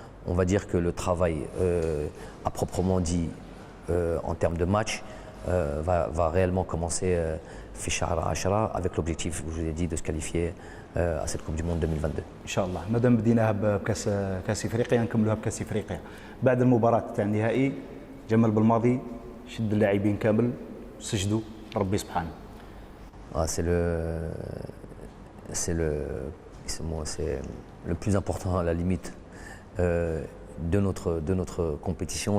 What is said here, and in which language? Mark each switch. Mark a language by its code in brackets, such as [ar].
[fr] On va dire que le travail, à proprement dit, en termes de match, va réellement commencer avec l'objectif, je vous ai dit, de se qualifier à cette Coupe du Monde 2022. [ar] ان شاء الله. مادام بديناها بكاس افريقيا نكملوها بكاس افريقيا. بعد المباراه تاع النهائي جمال بالماضي شد اللاعبين كامل سجدوا ربي سبحانه. [fr] C'est le plus important à la limite de notre compétition.